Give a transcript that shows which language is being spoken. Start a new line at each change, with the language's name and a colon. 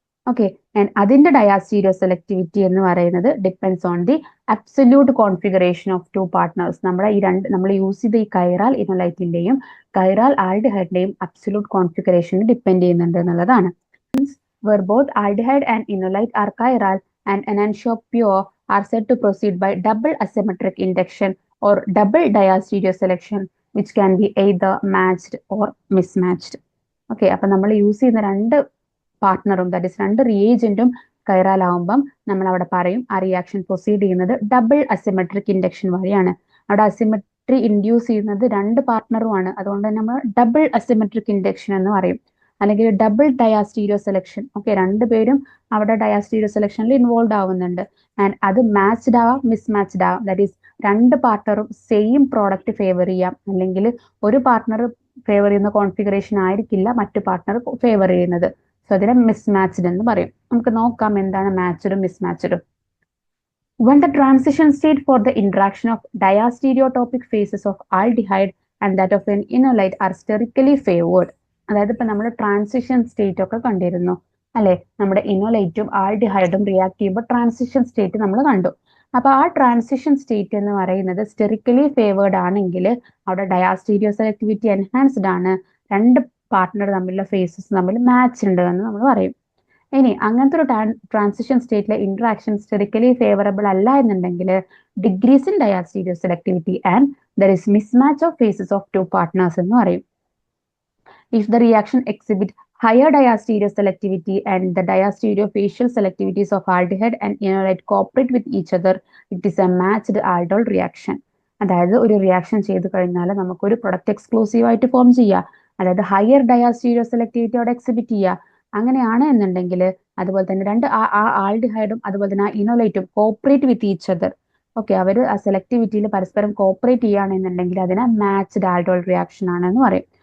Malayalam: Okay, and അതിന്റെ ഡയാസ്റ്റീരിയോ selectivity എന്ന് പറയുന്നത്
English: Depends on the absolute configuration of two partners.
Malayalam: നമ്മുടെ ഈ നമ്മൾ യൂസ് ചെയ്ത ഈ കൈറാൽ ഇനോലൈറ്റിന്റെയും കൈറാൽ ആൽഡിഹൈഡിന്റെയും അബ്സല്യൂട്ട് കോൺഫിഗറേഷൻ ഡിപ്പെൻഡ് ചെയ്യുന്നുണ്ട് എന്നുള്ളതാണ്.
English: Where both aldehyde and enolite are chiral and enantiomer are said to proceed by double asymmetric induction or double diastereo selection, which can be either matched or mismatched.
Malayalam: Okay, അപ്പൊ നമ്മൾ use ചെയ്യുന്ന രണ്ട് പാർട്ട്ണറും that is രണ്ട് റിയേജന്റും കൈറാൽ ആവുമ്പം നമ്മൾ അവിടെ പറയും ആ റിയാക്ഷൻ പ്രൊസീഡ് ചെയ്യുന്നത് ഡബിൾ അസിമെട്രിക് ഇൻഡക്ഷൻ വഴിയാണ്. അവിടെ അസിമെട്രി ഇൻഡ്യൂസ് ചെയ്യുന്നത് രണ്ട് പാർട്ട്ണറുമാണ്. അതുകൊണ്ട് തന്നെ നമ്മൾ ഡബിൾ അസിമെട്രിക് ഇൻഡക്ഷൻ എന്ന് പറയും, അല്ലെങ്കിൽ ഡബിൾ ഡയാസ്റ്റീരിയോ സെലക്ഷൻ. ഓക്കെ, രണ്ടുപേരും അവിടെ ഡയാസ്റ്റീരിയോ സെലക്ഷനിൽ ഇൻവോൾവ് ആവുന്നുണ്ട്. ആൻഡ് അത് മാച്ച്ഡ് ആവാം, മിസ്മാച്ച്ഡ് ആവാം. ദാറ്റ് ഈസ് രണ്ട് പാർട്ട്ണറും സെയിം പ്രോഡക്റ്റ് ഫേവർ ചെയ്യാം, അല്ലെങ്കിൽ ഒരു പാർട്ട്ണർ ഫേവർ ചെയ്യുന്ന കോൺഫിഗറേഷൻ ആയിരിക്കില്ല മറ്റു പാർട്ട്ണർ ഫേവർ ചെയ്യുന്നത്. സോ അതിനെ മിസ്മാച്ച്ഡ് എന്ന് പറയും. നമുക്ക് നോക്കാം എന്താണ് മാച്ച്ഡും മിസ്മാച്ച്ഡും.
English: When the transition state for the interaction of diastereotopic phases of aldehyde and that of an enolite are sterically favored.
Malayalam: അതായത് ഇപ്പൊ നമ്മൾ ട്രാൻസിഷൻ സ്റ്റേറ്റ് ഒക്കെ കണ്ടിരുന്നു അല്ലെ? നമ്മുടെ ഇനോലൈറ്റും ആൽഡിഹൈഡും റിയാക്ട് ചെയ്യുമ്പോൾ ട്രാൻസിഷൻ സ്റ്റേറ്റ് നമ്മൾ കണ്ടു. അപ്പൊ ആ ട്രാൻസിഷൻ സ്റ്റേറ്റ് എന്ന് പറയുന്നത് സ്റ്റെറിക്കലി ഫേവേർഡ് ആണെങ്കിൽ അവിടെ ഡയാസ്റ്റീരിയോ സെലക്ടിവിറ്റി എൻഹാൻസ്ഡ് ആണ്, രണ്ട് പാർട്ട്ണർ തമ്മിലുള്ള ഫേസസ് തമ്മിൽ മാച്ച് ഉണ്ട് എന്ന് നമ്മൾ പറയും. ഇനി അങ്ങനത്തെ ഒരു ട്രാൻസിഷൻ സ്റ്റേറ്റിലെ ഇന്ററാക്ഷൻ സ്റ്റെറിക്കലി ഫേവറബിൾ അല്ല എന്നുണ്ടെങ്കിൽ
English: degrees in diastereoselectivity and there is mismatch of faces of two partners
Malayalam: എന്ന് പറയും.
English: If the reaction exhibit higher diastereo selectivity and the diastereofacial selectivities of aldehyde and enolite cooperate with each other, it is a matched aldol reaction.
Malayalam: അതായത് ഒരു reaction ചെയ്ത് കഴിഞ്ഞാൽ നമുക്കൊരു product exclusive ആയിട്ട് form ചെയ്യുക, അതായത് ഹയർ ഡയാസ്റ്റീരിയോ സെലക്ടിവിറ്റിയോടെ എക്സിബിറ്റ് ചെയ്യുക. അങ്ങനെയാണ് എന്നുണ്ടെങ്കിൽ അതുപോലെ തന്നെ രണ്ട് ആൽഡിഹൈഡും അതുപോലെ തന്നെ ആ ഇനോലൈറ്റും
English: Cooperate with each other.
Malayalam: Okay, അവർ ആ സെലക്ടിവിറ്റിയിൽ പരസ്പരം കോപ്പറേറ്റ് ചെയ്യുകയാണെന്നുണ്ടെങ്കിൽ അതിനെ മാച്ച്ഡ് aldol റിയാക്ഷൻ ആണെന്ന് പറയും.